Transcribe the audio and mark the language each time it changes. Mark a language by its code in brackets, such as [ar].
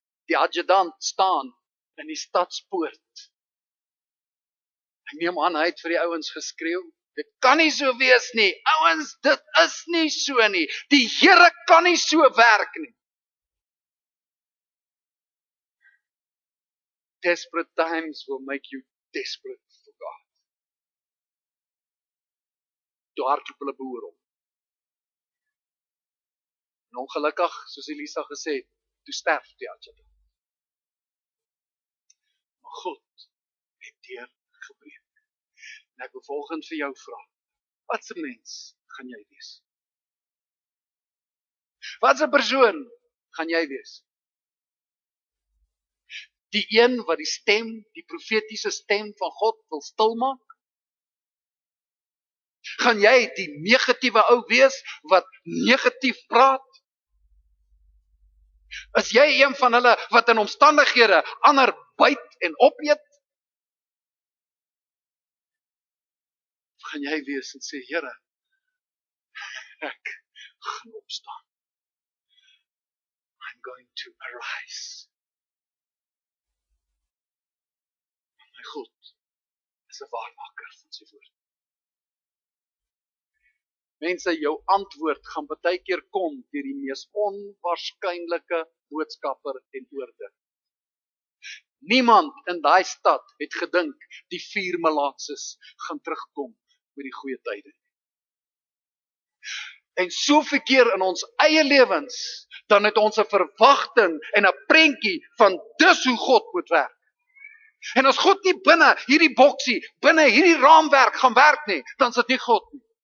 [af] Die adjudant staan in die stadspoort. Ek neem aan, hy het vir die ouens geskreeu, dit kan nie so wees nie, ouens, dit is nie so nie, die Here kan nie so werk nie. [en] Desperate times will make you desperate for God. [af] Toe hardloop hulle behoor om. En ongelukkig, soos Elisa gesê het, toe sterf die adjudant. Maar God het deurgebreek. En ek wil volgende vir jou vra, wat se mens gaan jy wees? Wat se persoon gaan jy wees? Die een wat die stem, die profetiese stem van God wil stilmaak? Gaan jy die negatiewe ou wees wat negatief praat? Is jy een van hulle wat in omstandighede ander byt en opeet? Of gaan jy wees en sê, Here, ek gaan opstaan. [en] I'm going to arise. [af] My God is 'n waarmaker van sy woord. Mense, jou antwoord gaan baie keer kom deur die mees onwaarskynlike boodskapper en oorde. Niemand in daai stad het gedink die 4 malaatses gaan terugkom met die goeie tye. En soveel keer in ons eie lewens, dan het ons 'n verwagting en 'n prentjie van dis hoe God moet werk. En as God nie binne hierdie boksie, binne hierdie raamwerk gaan werk nie, dan is dit nie God nie.